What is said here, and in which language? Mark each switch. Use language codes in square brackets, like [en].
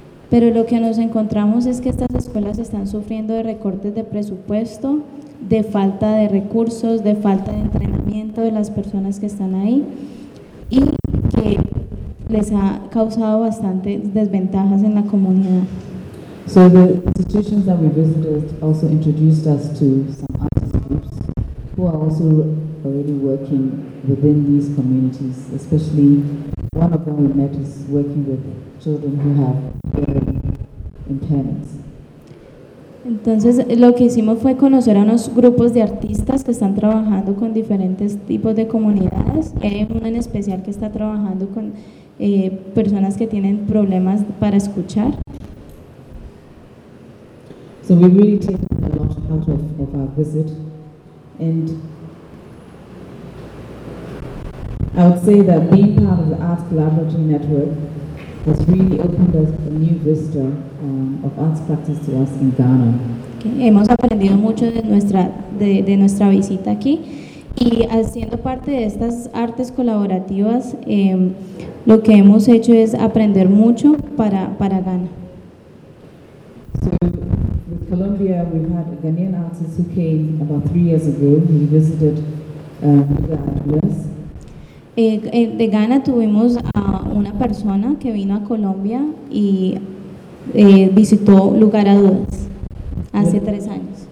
[es] Pero lo que nos encontramos es que estas escuelas están sufriendo de recortes de presupuesto, de falta de recursos, de falta de entrenamiento de las personas que están ahí y que les ha causado bastantes desventajas en la comunidad. [en] So the institutions that we visited also introduced us to some artist groups who are also already working within these communities, especially one of them we met is working with children who have hearing impairments. [es] Entonces, lo que hicimos fue conocer a unos grupos de artistas que están trabajando con diferentes tipos de comunidades. Hay uno en especial que está trabajando con personas que tienen problemas para escuchar. [en] So we really take a lot out of our visit, and I would say that being part of the Arts Collaboratory Network has really opened us a new vista of arts practice to us in Ghana. Okay. [es] Hemos aprendido mucho de nuestra visita aquí y haciendo parte de estas artes colaborativas, lo que hemos hecho es aprender mucho para Ghana. [en] So, with Colombia, we had a Ghanaian artist who came about 3 years ago. He visited the Atlas. [es] De Ghana tuvimos a una persona que vino a Colombia y visitó Lugar a Dudas hace 3 años.